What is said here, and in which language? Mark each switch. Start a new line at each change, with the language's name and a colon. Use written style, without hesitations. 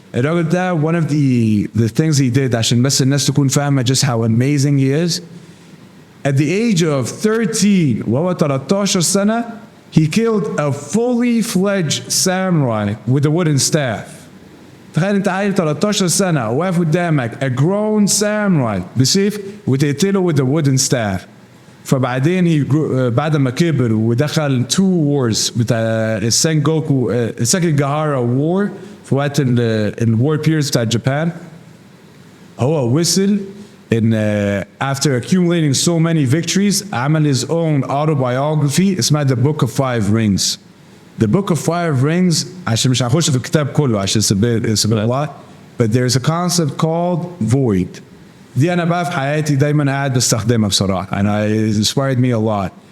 Arabic: الراجل ده
English: one of the things he did
Arabic: عشان بس الناس تكون فاهمة
English: just how amazing he is. At the age of 13
Arabic: وهو 13 سنة,
English: he killed a fully fledged samurai with a wooden staff.
Arabic: تخيل انت عيل 13 سنة واقف قدامك
English: a grown samurai
Arabic: بسيف وتقتله
English: with a wooden staff.
Arabic: فبعدين بعد ما كبر ودخل 2 wars بتاع السنجوكو الساكيجاهارا war في وقت الوار بيريدز بتاع جابان, هو وصل in
English: after accumulating so many victories
Arabic: عمل
English: his own autobiography
Arabic: اسمها The Book of Five Rings. The Book of Five Rings عشان مش هنخش في الكتاب كله عشان
English: it's a lot, but there's a concept called void.
Arabic: دي أنا بقى في حياتي دايما قاعد بستخدمها بصراحة
English: and it inspired me a lot.